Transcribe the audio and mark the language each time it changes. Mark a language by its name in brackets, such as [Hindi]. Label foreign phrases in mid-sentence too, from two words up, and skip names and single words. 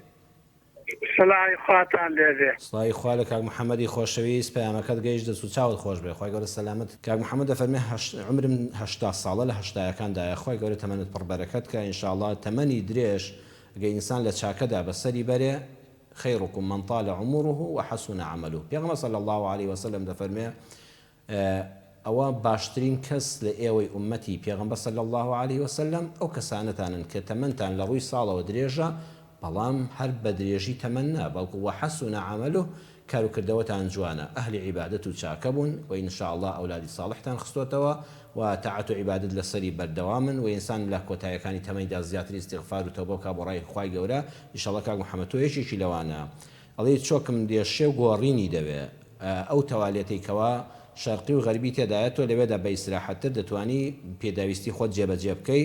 [Central Kurdish] سڵاوی خواتان لێبێ. سڵاوی خوا لە کاک محەممەدی خۆشەویست پەیامەکەت گەیشت دەست و چاوت خۆش بێ. خوای گەورە سەلامەت. کاک محەممەد دەفەرمێ عمرم 80 ساڵە لە هەشتایەکاندایە. خوای گەورە تەمەنت پڕ بەرەکەت کە ئینشاءڵڵا تەمەنی درێژ ئەگەر ئینسان لە چاکەدا بەسەری بەرێ [Arabic] خيركم من طال عمره وحسن عمله. [Central Kurdish] پیغمبر [Arabic] صلى الله عليه وسلم [Central Kurdish] دەفەرمێ ئەوە باشترین کەس لە ئێوەی ئومەتی پێغەمبەر [Arabic] صلی الله عليه وسلم [Central Kurdish] ئەو کەسانەتانن کە تەمەنتان لە ڕووی ساڵەوە درێژە بەڵام هەر بە درێژی تەمەن نا، بەڵکو [Arabic] وحسن عمله [Central Kurdish] کاروکردەوەتان جوانە، ئەهلی عیبادەت و چاکە بوون و ئینشاءالله ئەولادی ساڵحتان خستوتەوە و تاعەت و عیبادەت لەسەری بەردەوامن و ئینسان لە کۆتاییەکانی تەمەنیدا زیاتر استیغفار و تەوبە بکات بۆ ڕای خوای گەورە. ئینشاءالله کاک محەممەد تۆ یەکێکی لەوانە. ئەڵێ چۆکم دێشێ و گۆڕینی دەوێ ئەو تەواڵێتی کەوا شەرقی و غەربی تێدایە تۆ لەوێدا بە ئیسراحەتتر دەتوانی پێداویستی خۆت جێبەجێ بکەی.